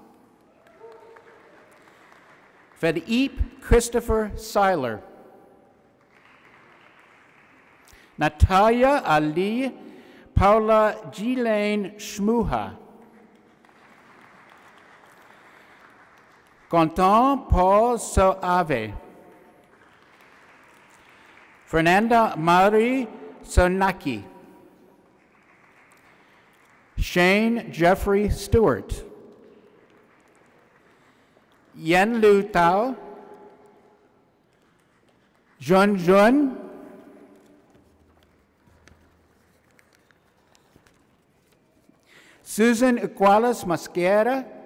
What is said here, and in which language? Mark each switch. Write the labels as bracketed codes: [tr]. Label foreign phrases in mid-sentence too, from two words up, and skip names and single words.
[en] Philippe Christopher Seiler, Natalia Ali Paula Ghislaine Schmuha, Quentin Paul Soave, Fernanda Marie Sonaki, Shane Jeffrey Stewart, Yen Lu Tao, Jun Jun, Susan Iqualis Mosquera,